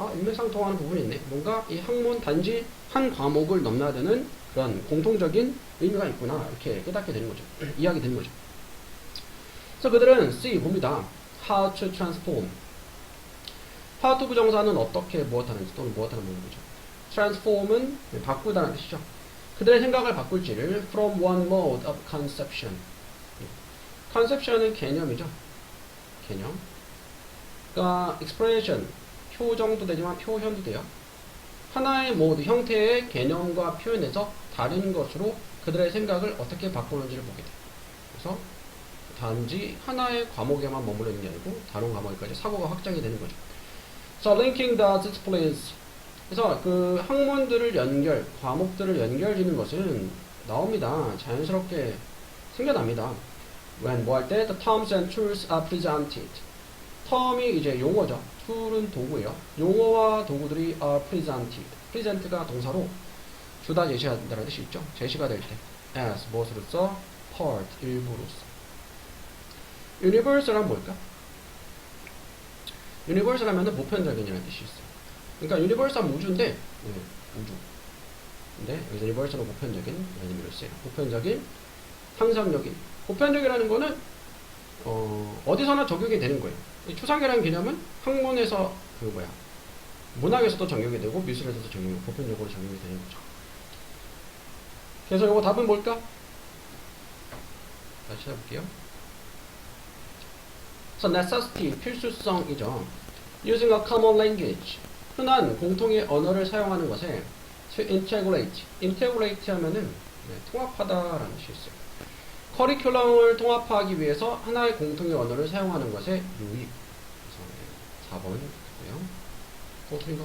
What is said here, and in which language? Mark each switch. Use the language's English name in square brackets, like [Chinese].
[Korean] 일맥상통하는 부분이 있네. 뭔가 이 학문 단지 한 과목을 넘나드는 그런 공통적인 의미가 있구나. 이렇게 깨닫게 되는 거죠. 이해하게 되는 거죠. 그래서 그들은 see 봅니다. [English] How to transform. [Korean] how to 부정사는 어떻게 무엇하는지 또는 무엇하는 거죠. transform은 바꾸다는 뜻이죠. 그들의 생각을 바꿀지를 [English] from one mode of conception. [Korean] conception은 개념이죠. 개념. 그러니까 expression, 표정도 되지만 표현도 돼요. 하나의 mode, 형태의 개념과 표현에서 다른 것으로 그들의 생각을 어떻게 바꾸는지를 보게 돼요. 그래서 단지 하나의 과목에만 머무르 있는 게 아니고 다른 과목까지 사고가 확장이 되는 거죠. [English] So linking the disciplines. [Korean] 그래서 그 학문들을 과목들을 연결짓는 것은 나옵니다. 자연스럽게 생겨납니다. [English] when [Korean] 뭐 할 때 [English] the terms and tools are presented. [Korean] term이 이제 용어죠. tool은 도구예요. 용어와 도구들이 [English] are presented. [Korean] present가 동사로 주다 제시한다는 뜻이 있죠. 제시가 될 때 as 무엇으로써 part 일부로서. universal은 뭘까? universal 하면은 보편적인이라는 뜻이 있어요. 그러니까 universal 우주인데 우주. 근데 여기서 universal은 보편적인 이런 의미로 쓰여요. 보편적인, 상상력인. 보편적이라는 거는 어디서나 적용이 되는 거예요. 이 추상이라는 개념은 학문에서 문학에서도 적용이 되고 미술에서도 보편적으로 적용이 되는 거죠. 그래서 이거 답은 뭘까? 다시 찾아볼게요. [English] So necessity, [Korean] 필수성이죠. [English] Using a common language, [Korean] 흔한 공통의 언어를 사용하는 것에 [English] to integrate [Korean] 하면은 통합하다라는 뜻이 있어요. 커리큘럼을 통합하기 위해서 하나의 공통의 언어를 사용하는 것에 유익. 그래서 4번이고요. 또 틀린 거.